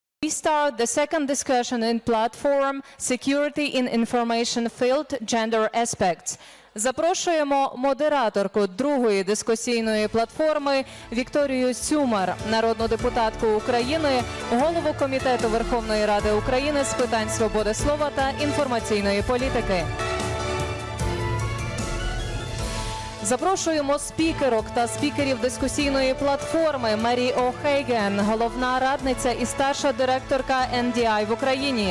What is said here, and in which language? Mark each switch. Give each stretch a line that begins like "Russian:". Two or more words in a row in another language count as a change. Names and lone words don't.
English: start the second discussion in platform Security in Information Field Gender Aspects.
Ukrainian: Запрошуємо модераторку другої дискусійної платформи Вікторію Сюмар, народну депутатку України, голову Комітету Верховної Ради України з питань свободи слова та інформаційної політики. Запрошуємо спікерок та спікерів дискусійної платформи Марі О'Хейген, головна радниця і старша директорка NDI в Україні.